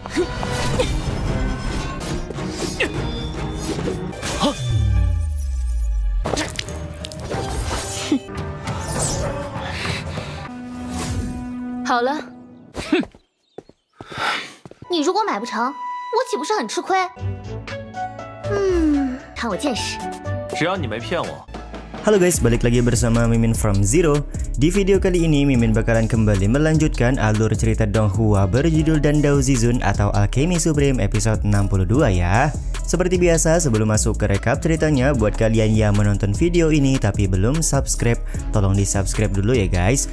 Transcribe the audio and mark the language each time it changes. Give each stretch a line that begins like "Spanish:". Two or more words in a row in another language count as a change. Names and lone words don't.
Chinese: 好了，你如果买不成，我岂不是很吃亏？看我见识！只要你没骗我。
Indonesian: Halo guys, balik lagi bersama Mimin from Zero. Di video kali ini Mimin bakalan kembali melanjutkan alur cerita Donghua berjudul Dandao Zizun atau Alchemy Supreme episode 62 ya. Seperti biasa, sebelum masuk ke rekap ceritanya, buat kalian yang menonton video ini tapi belum subscribe, tolong di subscribe dulu ya guys.